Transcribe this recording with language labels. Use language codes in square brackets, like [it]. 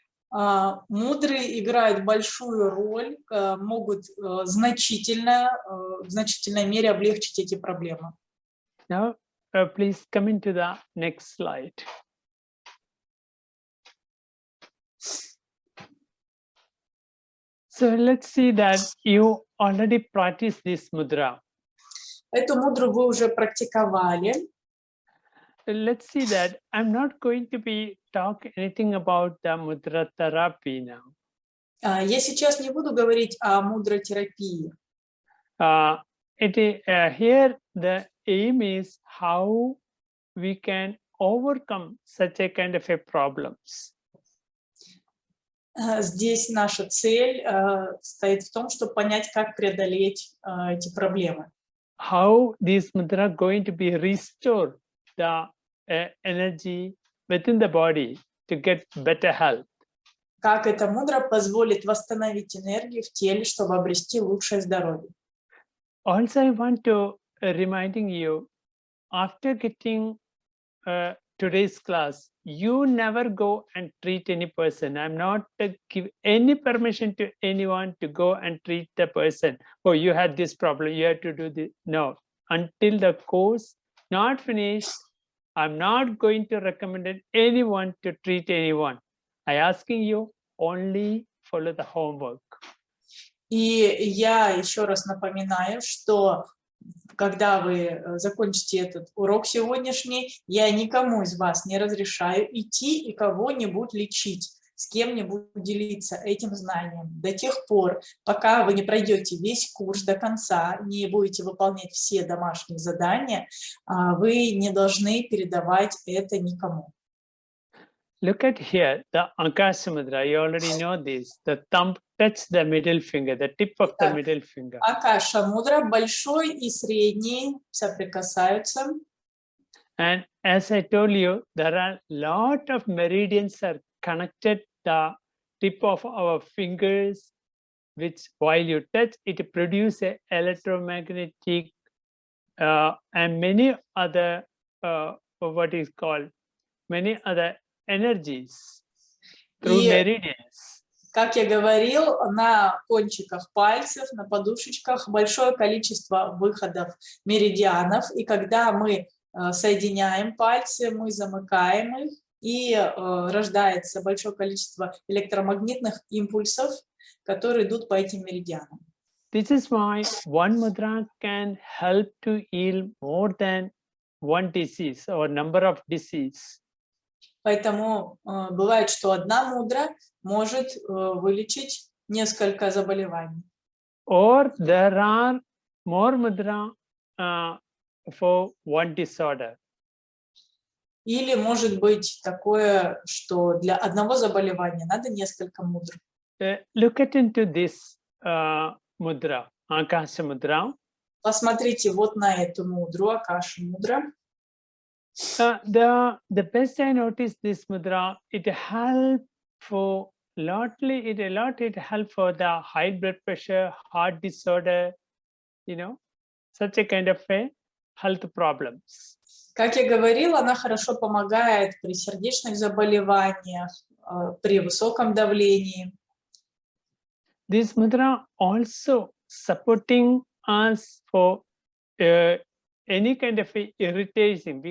[ru] Мудры играют большую роль, могут в значительной мере облегчить эти проблемы. [en] Now, please come into the next slide. So let's see that you already practice this mudra. [ru] Эту мудру вы уже практиковали. [en] Let's see that I'm not going to be talk anything about the mudra therapy now. [ru] Я сейчас не буду говорить о мудротерапии. [en] Here the aim is how we can overcome such a kind of a problems. [ru] Здесь наша цель стоит в том, чтобы понять, как преодолеть эти проблемы. [en] How this mudra going to be restored the energy within the body to get better health. [ru] Как эта мудра позволит восстановить энергию в теле, чтобы обрести лучшее здоровье. [en] Also, I want to reminding you, after getting today's class, you never go and treat any person. I'm not give any permission to anyone to go and treat the person. Oh, you had this problem, you have to do this. No, until the course not finished, I'm not going to recommend anyone to treat anyone. I asking you only follow the homework. [ru] И я еще раз напоминаю, что когда вы закончите этот урок сегодняшний, я никому из вас не разрешаю идти и кого-нибудь лечить, с кем-нибудь делиться этим знанием до тех пор, пока вы не пройдете весь курс до конца, не будете выполнять все домашние задания, вы не должны передавать это никому. [en] Look at here, the Akasha Mudra, you already know this. The thumb touch the middle finger, the tip of the middle finger. [ru] Акаша Мудра, большой и средний соприкасаются. [en] And as I told you, there are a lot of meridians are connected the tip of our fingers, which while you touch, it produces an electromagnetic and many other, what is called, many other energies through meridians. [ru] Как я говорил, на кончиках пальцев, на подушечках большое количество выходов меридианов. И когда мы соединяем пальцы, мы замыкаем их, и рождается большое количество электромагнитных импульсов, которые идут по этим меридианам. [en] This is why one mudra can help to heal more than one disease or number of disease. [ru] Поэтому бывает, что одна мудра может вылечить несколько заболеваний. [en] Or there are more mudra for one disorder. [ru] Или может быть такое, что для одного заболевания надо несколько мудр. [en] Look at into this mudra, Akasha Mudra. [ru] Посмотрите вот на эту мудру, Акаша Мудра. [en] The best I noticed this mudra, it help for it help for the high blood pressure, heart disorder, such a kind of health problems. [ru] Как я говорила, она хорошо помогает при сердечных заболеваниях, при высоком давлении. [en] This mudra also supporting us for any kind of irritation.